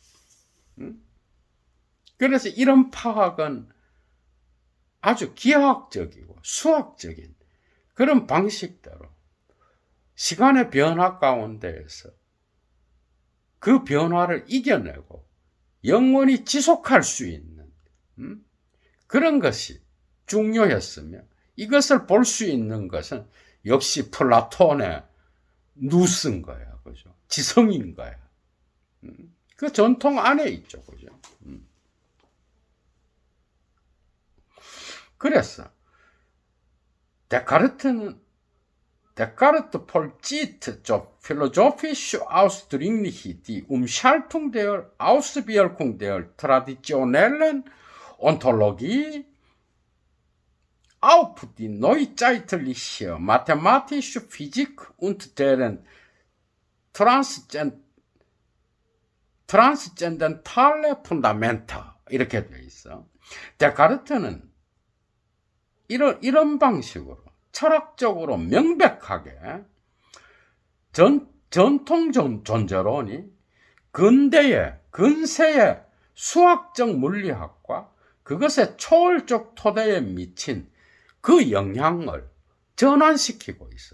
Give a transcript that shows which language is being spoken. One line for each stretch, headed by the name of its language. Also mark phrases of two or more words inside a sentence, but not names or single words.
Korean: 그래서 이런 파악은 아주 기하학적이고 수학적인 그런 방식대로 시간의 변화 가운데에서 그 변화를 이겨내고 영원히 지속할 수 있는 그런 것이 중요했으며, 이것을 볼 수 있는 것은 역시 플라톤의 누스인 거야. 그죠? 지성인 거야. 그 전통 안에 있죠. 그죠?
German: 그래서 Descartes vollzieht zur philosophischen Ausdrücklich die Umschaltung der Auswirkung der traditionellen Ontologie auf die neuzeitliche mathematische Physik und deren transzendentale Fundamenta.
Korean: 이렇게 돼 있어. 데카르트는 이런 방식으로 철학적으로 명백하게 전통 존재론이 근세의 수학적 물리학과 그것의 초월적 토대에 미친 그 영향을 전환시키고 있어.